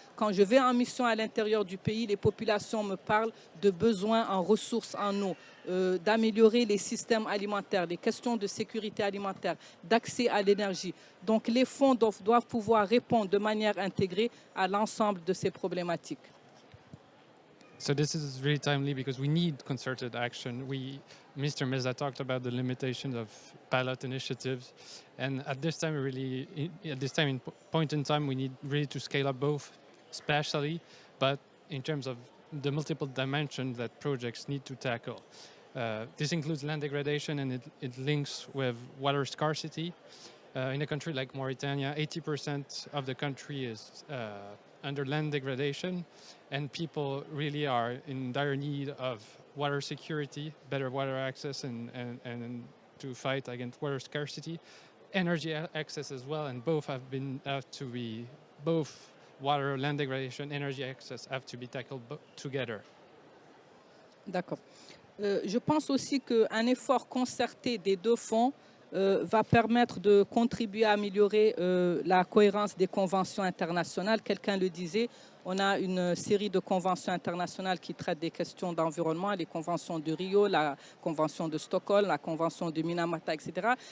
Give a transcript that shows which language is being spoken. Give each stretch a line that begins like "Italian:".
French: Quand je vais en mission à l'intérieur du pays, les populations me parlent de besoins en ressources en eau, d'améliorer les systèmes alimentaires, les questions de sécurité alimentaire, d'accès à l'énergie. Donc les fonds doivent pouvoir répondre de manière intégrée à l'ensemble de ces problématiques.
English: So this is really timely because we need concerted action. Mr. Meza talked about the limitations of pilot initiatives, and at this time, point in time, we need really to scale up both spatially, but in terms of the multiple dimensions that projects need to tackle. This includes land degradation, and it links with water scarcity. In a country like Mauritania, 80% of the country is under land degradation, and people really are in dire need of water security, better water access, and to fight against water scarcity, energy access as well, and both have to be both water, land degradation, energy access have to be tackled together.
French: D'accord. Je pense aussi qu'un effort concerté des deux fonds va permettre de contribuer à améliorer la cohérence des conventions internationales. Quelqu'un le disait, on a une série de conventions internationales qui traitent des questions d'environnement, les conventions de Rio, la convention de Stockholm, la convention de Minamata, etc.